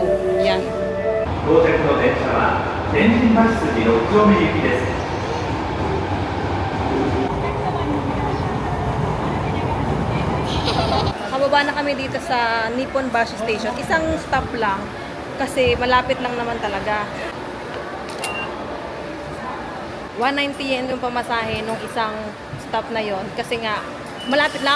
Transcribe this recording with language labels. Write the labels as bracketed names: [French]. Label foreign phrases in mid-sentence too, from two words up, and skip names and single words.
[Filipino] Yan. [Japanese] 到着の電車は天神橋筋6丁目行きです。 [Filipino] Kababa na kami dito sa Nippon Bashi Station. Isang stop lang kasi malapit lang naman talaga. 190 yen yung pamasahe nung isang stop na yon kasi nga malapit lang.